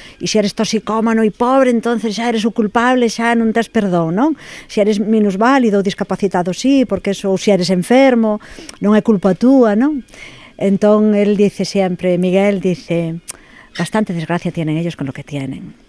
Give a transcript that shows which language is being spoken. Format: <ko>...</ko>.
<gl>E se eres toxicómano e pobre, entonces xa eres o culpable, xa non tes perdón, non? Se eres minusválido ou discapacitado, sí, porque eso, ou se eres enfermo, non é culpa túa, non? Entón, el dice sempre, Miguel dice,</gl> <es>bastante desgracia tienen ellos con lo que tienen.</es>